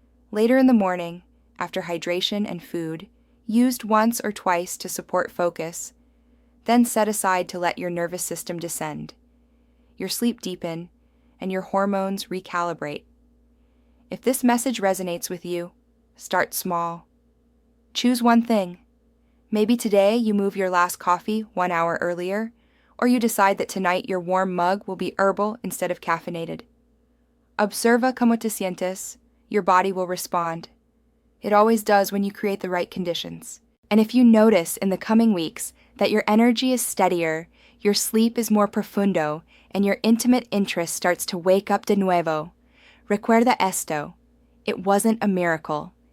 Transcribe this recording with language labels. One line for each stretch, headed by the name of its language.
English: Later in the morning, after hydration and food, used once or twice to support focus, then set aside to let your nervous system descend, your sleep deepen, and your hormones recalibrate. If this message resonates with you, start small. Choose one thing. Maybe today you move your last coffee 1 hour earlier, or you decide that tonight your warm mug will be herbal instead of caffeinated.
Spanish: Observa cómo te sientes.
English: Your body will respond. It always does when you create the right conditions. And if you notice in the coming weeks that your energy is steadier, your sleep is more profundo, and your intimate interest starts to wake up
Spanish: de nuevo, recuerda esto:
English: it wasn't a miracle.